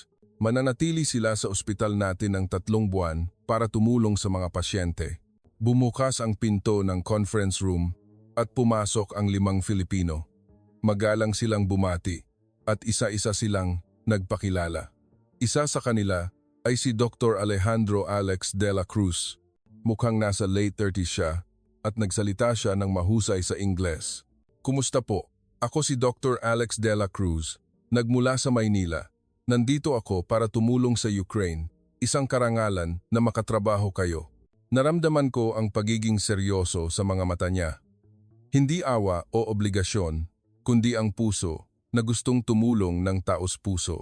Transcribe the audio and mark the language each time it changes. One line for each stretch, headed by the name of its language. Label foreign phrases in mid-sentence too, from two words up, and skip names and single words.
Filipino: Mananatili sila sa ospital natin ng 3 buwan para tumulong sa mga pasyente. Bumukas ang pinto ng
English: conference room
Filipino: at pumasok ang 5 Filipino. Magalang silang bumati at isa-isa silang nagpakilala. Isa sa kanila ay si Dr. Alejandro Alex de la Cruz. Mukhang nasa late 30s siya at nagsalita siya ng mahusay sa Ingles. Kumusta po? Ako si Dr. Alex de la Cruz. Nagmula sa Maynila. Nandito ako para tumulong sa Ukraine. Isang karangalan na makatrabaho kayo. Naramdaman ko ang pagiging seryoso sa mga mata niya. Hindi awa o obligasyon, kundi ang puso na gustong tumulong ng taos-puso.